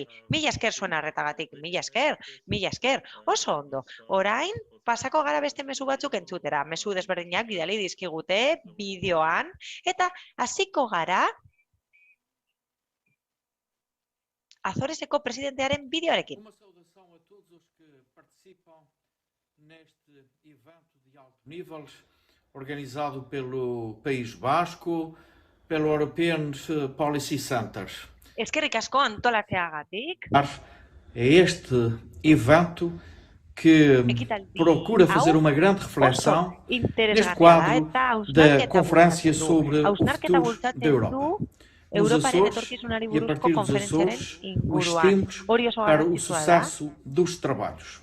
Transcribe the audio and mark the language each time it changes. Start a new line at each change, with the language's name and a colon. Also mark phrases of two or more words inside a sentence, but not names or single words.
Basque: Mila esker zuen arretagatik, mila esker, oso ondo. Orain, pasako gara beste mezu batzuk entzutera, mezu desberdinak bidali dizkigute bideoan, eta hasiko gara Azoreseko presidentearen bideoarekin.
Portuguese: Uma saudação a todos os que participam neste evento de alto nível organizado pelo País Basco, pelo European Policy Center.
Basque: Eskerrik asko antolatzeagatik.
Portuguese: Este evento que procura fazer uma grande reflexão neste quadro da Conferência sobre o Futuro da Europa. Nos Açores, e a partir dos Açores, os estímulos para o sucesso dos trabalhos.